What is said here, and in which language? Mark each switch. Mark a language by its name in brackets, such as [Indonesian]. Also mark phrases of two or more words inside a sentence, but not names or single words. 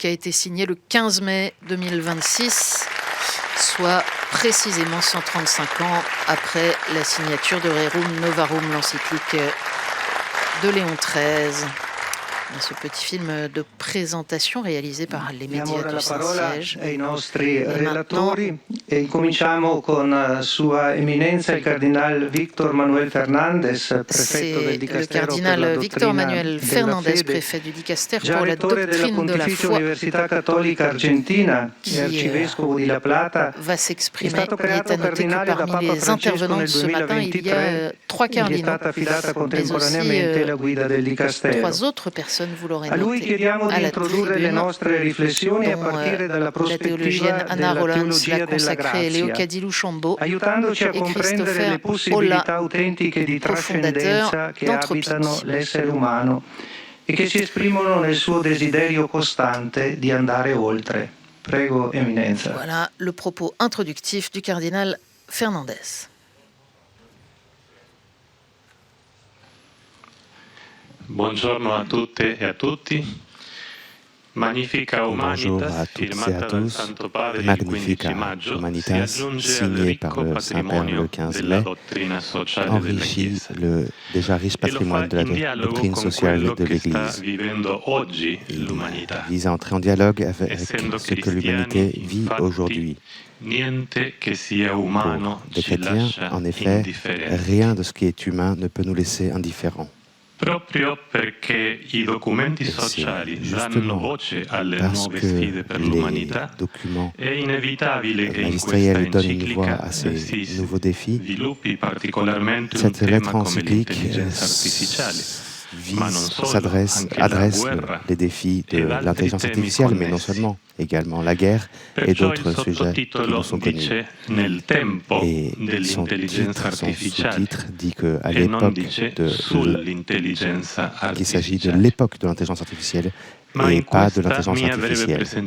[French] a été signée le 15 mai 2026, soit précisément 135 ans après la signature de Rerum Novarum, l'encyclique de Léon XIII. Ce petit film de présentation réalisé par les médias du Saint-Siège. Et maintenant, [Italian] e cominciamo con Sua Eminenza il Cardinal Victor Manuel Fernandez, prefetto del Dicastero per la dottrina della fede, [French] préfet du Dicastère [Italian] già [French] pour la [Italian] rettore della [French] doctrine de la [Italian] Pontificia [French] foi, [Italian] Università Cattolica Argentina e arcivescovo di La Plata. [French] va s'exprimer. Il est à noter que parmi les intervenants de ce matin, il y a 3 cardinaux, mais aussi 3 autres personnes, vous l'aurez [Italian] A lui [French] noté, [Italian] chiediamo [French] à [Italian] di [French] la [Italian] introdurre le nostre riflessioni a [French] dont [Italian] partire dalla [French] la [Italian] prospettiva [French] théologienne Anna [Italian] della [French] Rollins [Italian] teologia [French] l'a [Italian] della [French] consacrée, Léo [Italian] grazia, [French] Cadilou-Chambaud [Italian] aiutandoci a [French] et [Italian] comprendere [French] Christopher [Italian] le possibilità [French] Ola, [Italian] autentiche di [French] cofondateur [Italian] trascendenza che [French] d'Anthropique. [Italian] abitano l'essere umano e che si esprimono nel suo desiderio costante di andare oltre. Prego, Eminenza. [French] Voilà le propos introductif du cardinal Fernandez. [Italian] Buongiorno a tutte e a tutti. Magnifica [French] Bonjour à [Italian] Humanitas, [French] toutes et à [Italian] firmata dal [French] tous. [Italian] Santo Padre il 15 [French] Magnifica [Italian] maggio, si [French] Humanitas, [Italian] aggiunge al [French] signé par [Italian] ricco [French] le Saint-Père le [Italian] patrimonio [French] 15 [Italian] della [French] mai, [Italian] dottrina sociale della [French] enrichit [Italian] Chiesa. [French] le déjà riche [Italian] E lo fa [French] patrimoine de la [Italian] in dialogo [French] doctrine [Italian] con [French] sociale [Italian] quello [French] de [Italian] che sta [French] l'Église. [Italian] vivendo oggi [French] Il [Italian] l'umanità. [French] vise à entrer en dialogue avec [Italian] Essendo [French] ce que l'humanité [Italian] cristiani, [French] vit [Italian] infatti, [French] aujourd'hui. [Italian] niente che sia umano [French] Pour des [Italian] ci [French] chrétiens, [Italian] lascia [French] en effet, [Italian] indifferenti. [French] rien de ce qui est humain ne peut nous laisser indifférents. [Italian] Proprio perché i documenti [French] Et c'est [Italian] sociali danno [French] justement [Italian] voce alle [French] parce [Italian] nuove [French] que [Italian] sfide per [French] les [Italian] l'umanità, [French] documents [Italian] è inevitabile che in questa [French] ministériels donnent une voix [Italian] enciclica [French] à ces [Italian] si [French] nouveaux défis. [Italian] sviluppi particolarmente un [French] Cette [Italian] tema [French] lettre [Italian] come [French] encyclique [Italian] l'intelligenza artificiale, [French] adresse les défis de l'intelligence artificielle, mais non seulement, également la guerre et d'autres sujets qui nous sont connus. Et son sous-titre dit qu'à l'époque qu'il s'agit de l'époque de l'intelligence artificielle et pas de l'intelligence artificielle.